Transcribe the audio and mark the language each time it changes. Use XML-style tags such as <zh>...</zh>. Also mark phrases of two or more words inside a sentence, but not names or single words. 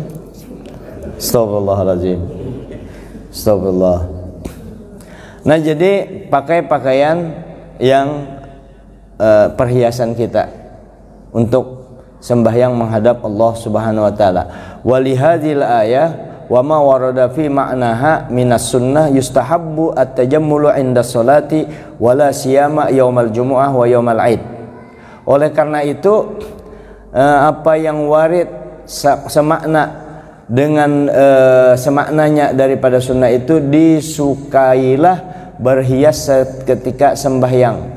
<ar>أستغفر الله العظيم. أستغفر الله.</ar> <id>Nah jadi pakai pakaian yang perhiasan kita untuk sembahyang menghadap Allah</id> <ar>سبحانه وتعالى. ولهذه الآية وما ورد في معناها من السنة يستحب التجمل عند الصلاة ولا سيما يوم الجمعة ويوم العيد.</ar> <id>Oleh karena itu apa yang warid semakna dengan semaknanya daripada sunnah itu disukailah berhias ketika sembahyang.</id>